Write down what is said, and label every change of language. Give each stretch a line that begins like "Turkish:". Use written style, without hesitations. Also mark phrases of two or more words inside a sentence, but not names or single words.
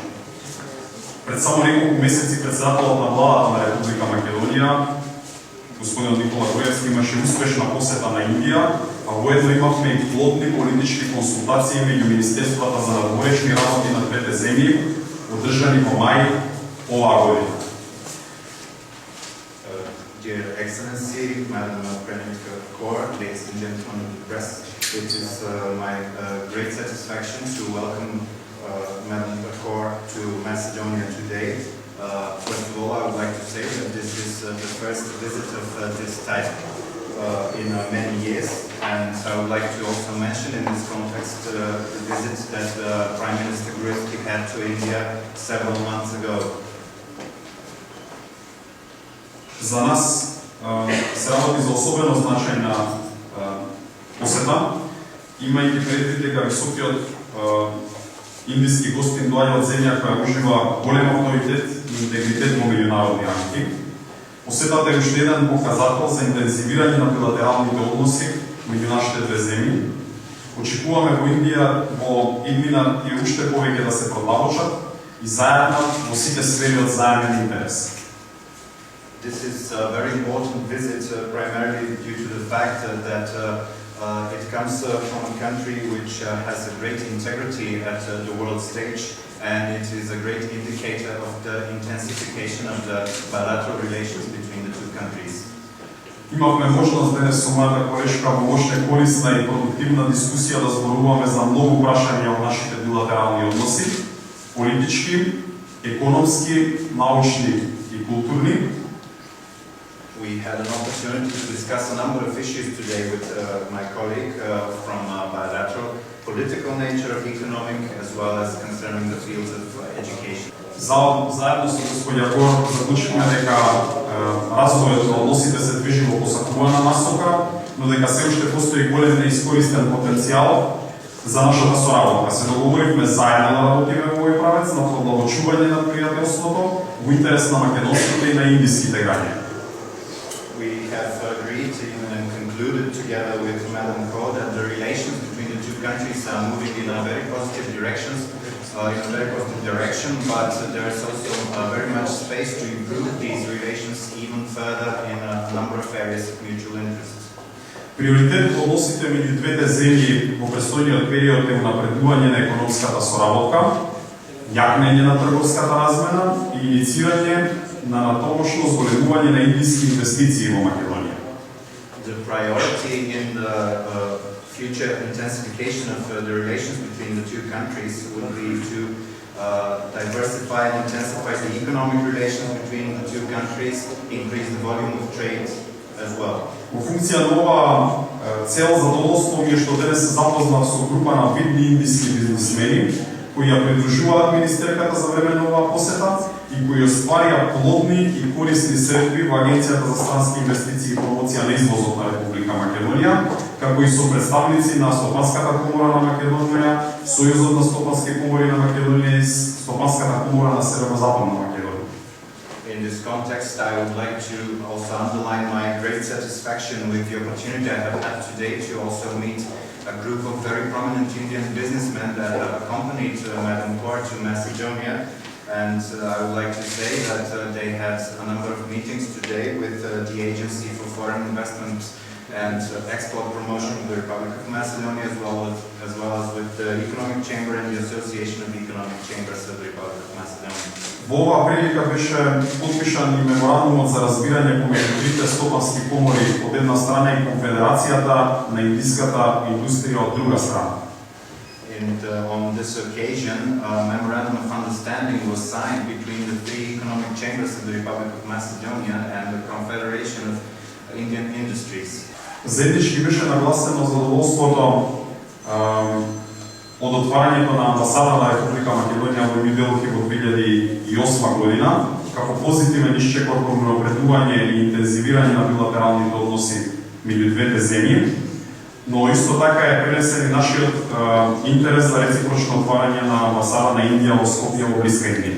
Macedonian: Пред само неколку месеци председателот на владата на Република Македонија, господин Никола Груевски, имаше успешна посета на Индија, а воедно имавме и плодни политички консултации меѓу Министерствата за надворешни работи на двете земји, одржани во мај оваа година.
English: Dear Excellency, Madam Peniker-Kaur, ladies and gentlemen of the press, it is my great satisfaction to welcome Madam Kaur to Macedonia today. First of all, I would like to say that this is the first visit of this type in many years, and I would like to also mention in this context the visit that Prime Minister Gruevski had to India several months ago.
Macedonian: За нас се работи за особено значајна посета, имајќи предвид дека високиот индиски гостин доаѓа од земја која ужива голем авторитет и интегритет во меѓународни рамки. Посетата е уште еден показател за интензивирање на билатералните односи меѓу нашите две земји. Очекуваме во Индија во иднина и уште повеќе да се продолжат и заедно во сите сфери од заеден интерес.
English: This is a very important visit, primarily due to the fact that it comes from a country which has a great integrity at the world stage, and it is a great indicator of the intensification of the bilateral relations between the two countries.
Macedonian: Имавме можност денес со мојата колешка во уште корисна и продуктивна дискусија да зборуваме за многу прашања од нашите билатерални односи, политички, економски, научни и културни.
English: We had an opportunity to discuss a number of issues today with my colleague from bilateral political nature, economic, as well as concerning the fields of education.
Macedonian: Заедно со господја Кор заклучивме дека развојот на односите се движи во посакувана насока, но дека се уште постои голем неискористен потенцијал за нашата соработка. Се договоривме заедно да работиме во овој правец на продолжување на пријателството во интерес на македонските и на индиските граѓани.
English: We have agreed and concluded together with Madam Kaur that the relations between the two countries are moving in a very positive direction, but there is also very much space to improve these relations even further in a number of areas of mutual interest.
Macedonian: Приоритет во односите меѓу двете земји во престојниот период е унапредување на економската соработка, јакнење на трговската размена и иницирање на натомошно зголемување на индиски инвестиции во Македонија.
English: The priority in the future intensification of the relations between the two countries would be to diversify and intensify the economic relations between the two countries, increase the volume of trade as well.
Macedonian: Во функција на оваа цел задоволство ми е што денес се запознав со група на видни индиски бизнисмени кои ја придружуваат министерката за време на оваа посета и кои остварија плодни и корисни средби во Агенцијата за странски инвестиции и промоција на извозот на Република Македонија, како и со представници на Стопанската комора на Македонија, Сојузот на стопански комори на Македонија и Стопанската комора на Северозападна Македонија.
English: In this context, I would like to also underline my great satisfaction with the opportunity I have had today to also meet a group of very prominent Indian businessmen that have accompanied Madam Kaur to Macedonia. And I would like to say that they had a number of meetings today with the Agency for Foreign Investment and Export Promotion of the Republic of Macedonia, as well as with the Economic Chamber and the Association of Economic Chambers of the Republic of Macedonia.
Macedonian: Во оваа прилика беше подпишан и меморандумот за разбирање помеѓу трите стопански комори од една страна и Конфедерацијата на индиската индустрија од друга страна.
English: And on this occasion, a memorandum of understanding was signed between the three economic chambers of the Republic of Macedonia and the Confederation of Indian Industries.
Macedonian: Заеднички беше нагласено задоволството од отварањето на амбасада на Република Македонија во Нью Делхи во 2008 година, како позитивен исчекор кон напредување и интензивирање на билатералните односи меѓу двете земји, но исто така е пренесен и нашиот интерес за реципрочно отварање на амбасада на Индија во Скопје во блиска иднина.